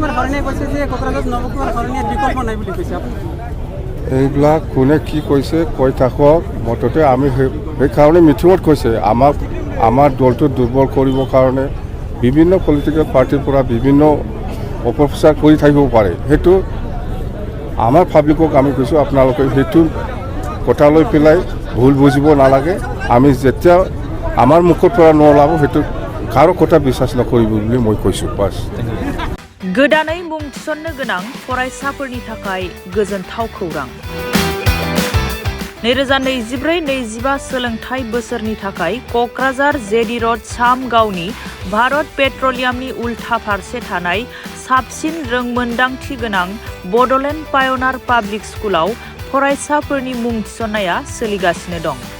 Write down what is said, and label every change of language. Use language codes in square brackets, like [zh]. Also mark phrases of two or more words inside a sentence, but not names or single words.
[as] এইবিলাক কোনে কি কৈছে কৈ থাকক মুঠতে আমি সেইকাৰণে মিটিঙত কৈছে আমাৰ দলটো দুৰ্বল কৰিবৰ কাৰণে বিভিন্ন পলিটিকেল পাৰ্টিৰ পৰা বিভিন্ন অপপ্ৰচাৰ কৰি থাকিব পাৰে সেইটো আমাৰ পাব্লিকক আমি কৈছোঁ আপোনালোকে সেইটো কথা লৈ পেলাই ভুল বুজিব নালাগে আমি যেতিয়া আমাৰ মুখৰ পৰা নলাব সেইটো কাৰো কথা বিশ্বাস নকৰিব বুলি মই কৈছোঁ বাছ [brx] गोदानै मुं थिसननो गोनां फरायसाफोरनि थाखाय गोजोनथाव खौरां 2024-25 सोलोंथाइ बोसोरनि थाखाय क'क्राझार जेडी र'ड सामगावनि भारत पेट्रलियामनि उल्था फारसे थानाय साबसिन रोंमोन्दांथि गोनां बड'लेण्ड पायनार पाब्लिक स्कुलाव फरायसाफोरनि मुं थिसननाया सोलिगासिनो दं।